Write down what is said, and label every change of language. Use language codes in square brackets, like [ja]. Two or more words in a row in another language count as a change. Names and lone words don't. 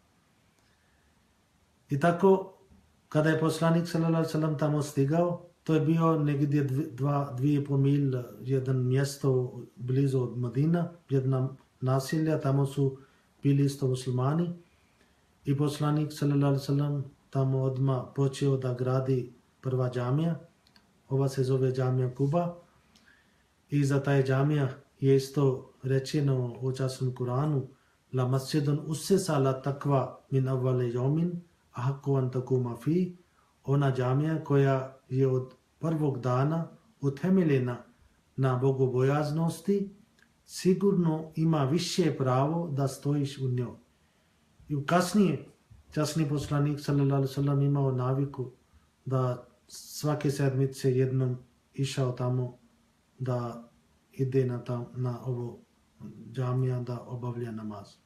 [bs] I tako kada je poslanik [ar] صلى الله عليه وسلم [bs] tamo stigao, to je bio negdje 2,5 mil, jedan mjesto blizu od Medina, jedna naselja, tamo su bili isto muslimani. I poslanik [ar] صلى الله عليه وسلم [bs] tamo odmah počeo da gradi prva džamija. Ova se zove džamija Kuba. I za taj džamija je isto rečeno u časnom Kuranu: [ar] لمسجد أسس على التقوى من أول يوم أحق أن تقوم في. [bs] Ona džamija koja je od prvog dana utemeljena na bogobojaznosti, sigurno ima više pravo da stojiš u njoj. I kasnije, časni poslanik [ar] صلى الله عليه وسلم [bs] imao naviku da svake sedmice jednom išao tamo da ide na ovo džamija da obavlja namaz.